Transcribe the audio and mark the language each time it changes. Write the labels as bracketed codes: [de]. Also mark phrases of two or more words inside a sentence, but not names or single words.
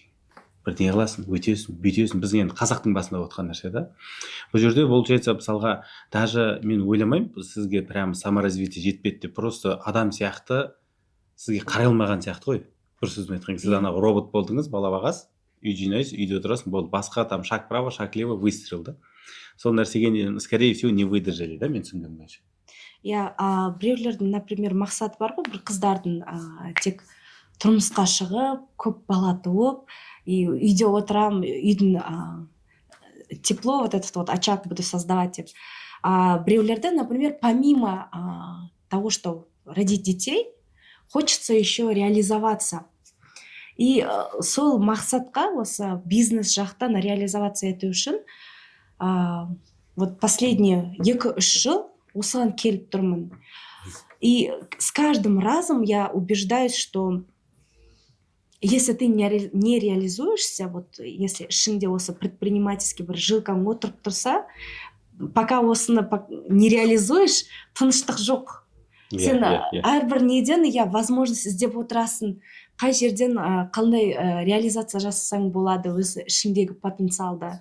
[kk] Бірдеңе қыласың, өтесің, бүйтесің. Біздің енді қазақтың басында отқан нәрсе да. Бұл жерде получается, мысалға, даже мен ойламаймын, сізге [ru] прямо саморазвитие [kk] жетпеді деп, просто адам сияқты сізге қарай алмаған сияқты ғой. Бір сөзбен айтқан, сіз ана робот болдыңыз, бала бағасыз, үй жинайсыз, үйде отырасың, болды. [ru] Басқа там шаг право, шаг лево, выстрел [kk] да. Сол нәрсеге, [ru] скорее всего, не выдержали, [kk] да, мен түсінгенім бойынша. Біреулердің, например, мақсаты бар ғой, бір қыздардың тек тұрмысқа шығып, көп бала туып, и үйде отырам, үйдің тепло, [ru] вот этот вот очаг буду создавать [kk] деп. Біреулерді, [ru] например, помимо того, что родить детей, хочется еще реализоваться. [kk] И сол мақсатқа, осы бизнес жақтан реализоваться ету үшін, [ru] вот последние [kk] 2-3 жыл осыған келіп тұрмын. [ru] И с каждым разом я убеждаюсь, что если ты не реализуешься, вот если [kk] ішіңде осы [ru] предпринимательский [kk] бір жилкаң отырып тұрса, [ru] пока осыны не реализуешь, [kk] тыныштық жоқ. Сен әрбір неден возможность іздеп отырасың, қай жерден қандай реализация жасасаң болады өз ішіңдегі потенциалды.